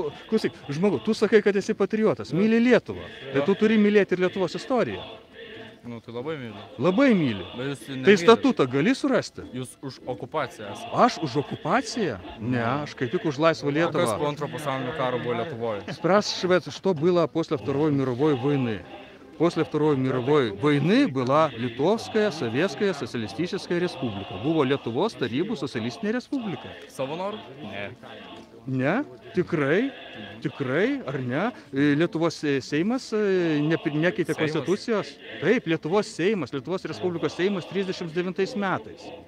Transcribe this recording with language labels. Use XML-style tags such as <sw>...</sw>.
<lt>Klausyk, žmogu, tu sakai, kad esi patriotas, myli Lietuvą, tai tu turi mylėti ir Lietuvos istoriją. Tai labai myliu. Labai myli. Tai statutą gali surasti? Jūs už okupaciją esate. Aš už okupaciją? Не, aš kaip tik už laisvą Lietuvą. Kas po Antro pasaulinio karo buvo Lietuvoje?</lt> <ru>Спрашивает, что было после Второй мировой войны. После Второй мировой войны была Литовская Советская Социалистическая Республика.</ru> <lt>Buvo Lietuvos Tarybų Socialistinė Respublika. Savo noru? Ne. Ne? Tikrai, ar ne? Lietuvos Seimas nekeitė konstitucijos? Taip, Lietuvos Seimas, Lietuvos Respublikos Seimas 39 metais.</lt>